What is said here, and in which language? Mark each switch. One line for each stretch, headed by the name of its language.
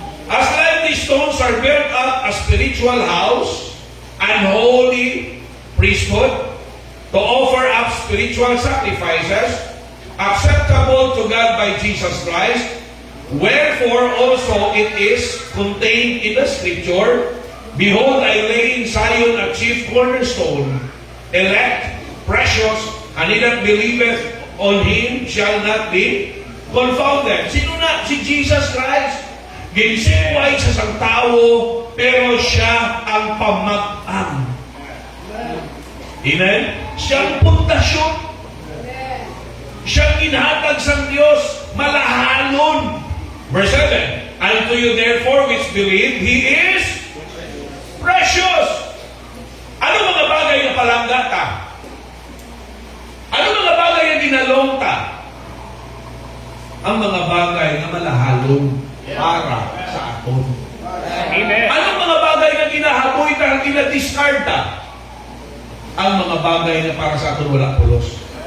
English: As like the stones are built up a spiritual house and holy priesthood to offer up spiritual sacrifices acceptable to God by Jesus Christ, wherefore also it is contained in the scripture, behold, I lay in Zion a chief cornerstone, elect, precious, and he that believeth on him shall not be confounded.
Hiligaynon: Sino na? Si Jesus Christ. Ginsikway sa isang tao, pero siya ang pamag-ang. Amen? Siya ang pundasyon. Siya ang ginhatag sa Diyos, malahalon.
English: Verse 7, unto you therefore which believe, He is precious.
Hiligaynon: Ano mga bagay na palangga ta? Ano mga bagay na dinalong ta? Ang mga bagay na malahalon para sa aton. Amen. Anong mga bagay na ginahaboy ta, ginadiscard ta? Ang mga bagay na para sa aton wala pulos.